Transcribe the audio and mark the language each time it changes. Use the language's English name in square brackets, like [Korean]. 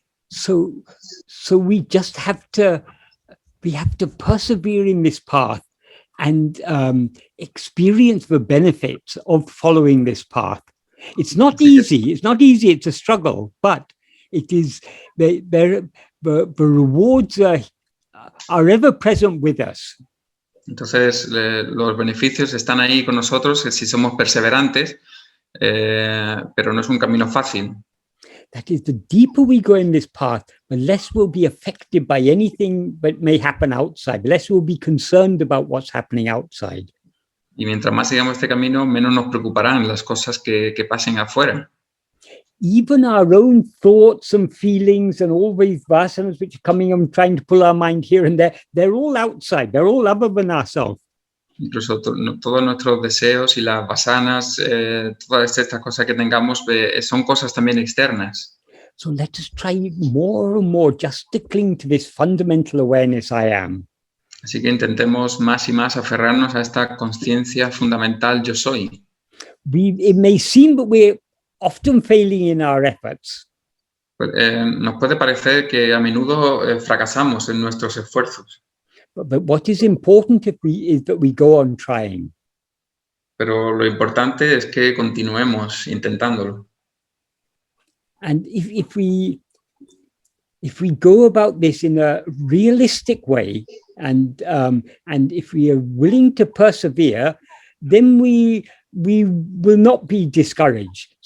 [English] So we just have to persevere in this path and experience the benefits of following this path. It's not easy. It's not easy. It's a struggle, but it is the rewards are ever present with us. [Spanish] Entonces, los beneficios están ahí con nosotros si somos perseverantes, pero no es un camino fácil. [English] That is, the deeper we go in this path, the less we'll be affected by anything that may happen outside, the less we'll be concerned about what's happening outside. [Spanish] Y mientras más sigamos este camino, menos nos preocuparán las cosas que pasen afuera. [English] Even our own thoughts and feelings and all these vasanas which are coming and trying to pull our mind here and there, they're all outside, they're all other than ourselves. [Spanish] Incluso todos nuestros deseos y las vasanas, todas estas cosas que tengamos, son cosas también externas. [English] So let us try more and more just to cling to this fundamental awareness I am. [Spanish] Así que intentemos más y más aferrarnos a esta conciencia fundamental yo soy. [English] It may seem that we're often failing in our efforts. [Spanish] Nos puede parecer que a menudo fracasamos en nuestros esfuerzos. [English] But what is important is that we go on trying. [Spanish] Pero lo importante es que continuemos intentándolo. [English] And if we go about this in a realistic way, and if we are willing to persevere, then we will not be discouraged.